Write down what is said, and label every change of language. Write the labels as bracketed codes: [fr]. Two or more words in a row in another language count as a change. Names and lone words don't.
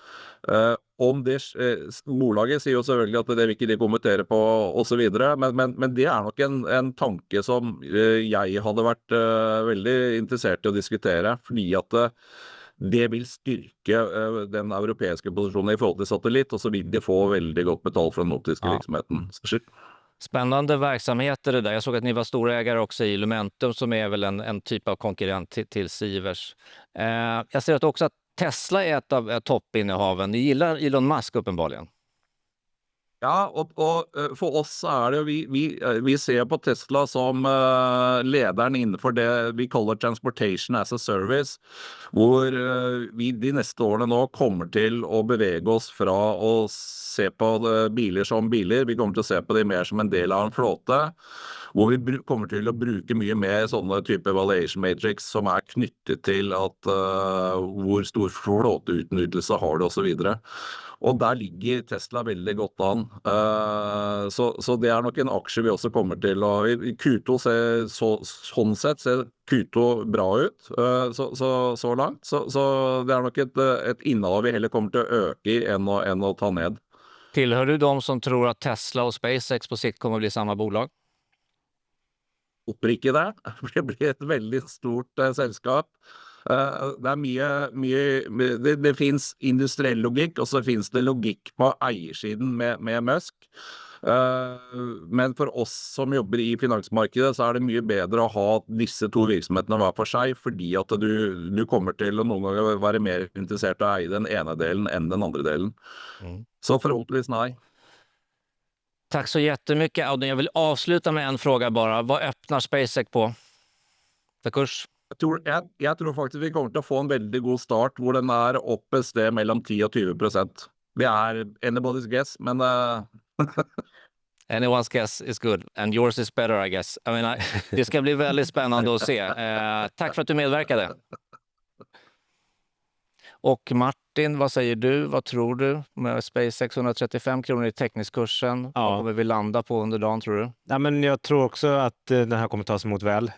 [no] Om det, bolaget sier jo selvfølgelig at det vil ikke de kommentere på og så videre, men det er nok en tanke som jeg hadde vært veldig interessert i å diskutere, fordi at det vil styrke den europeiske posisjonen i forhold til satellitt, og så vil de få veldig godt betalt for den optiske virksomheten. [sv] Spännande verksamheter det där. Jag såg att ni var stora ägare också i Lumentum, som är väl en typ av konkurrent till Sivers. Jag ser att också att Tesla är ett av toppinnehaven. Ni gillar Elon Musk uppenbarligen. [no] Ja, og for oss er det vi ser på Tesla som lederen innenfor det vi kaller [en] transportation as a service, [no] hvor vi de neste årene nå kommer til å bevege oss fra å se på biler som biler, vi kommer til å se på de mer som en del av en flåte, hvor vi kommer til å bruke mye mer sånne type [en] valuation matrix [no] som er knyttet til at hvor stor flåteutnyttelse har det og så videre. Og der ligger Tesla veldig godt an. Så det er nok en aksje vi også kommer til å... Q2 ser sånn sett ser Q2 bra ut så langt. Så det er nok et innehav vi heller kommer til å øke i enn å ta ned. [sv] Tillhör du de som tror att Tesla och SpaceX på sikt kommer att bli samma bolag? [no] Håper ikke det. Det blir et veldig stort selskap. Det er det finnes industriell logikk, og så finnes det logikk på eiersiden med Musk. Men for oss som jobber i finansmarkedet, så er det mye bedre å ha disse to virksomhetene hver for seg, fordi at du kommer til å noen ganger være mer interessert i å eie den ene delen enn den andre delen. Så forhåpentligvis nei. [sv] Tack så jättemycket, Audun. Jag vill avsluta med en fråga bara. Vad öppnar SpaceX på för kurs? [no] Jeg tror faktisk vi kommer til å få en veldig god start, hvor den er oppe et sted mellom 10 og 20%. Det er [en] anybody's guess, [no] men... [en] Anyone's guess is good and yours is better I guess. [sv] Det ska bli väldigt spännande att se. Tack för att du medverkade. Och Martin, vad säger du? Vad tror du med SpaceX 135 kronor i teckningskursen? Ja. Vad kommer vi landa på under dagen tror du? Ja, men jag tror också att den här kommer tas emot väl.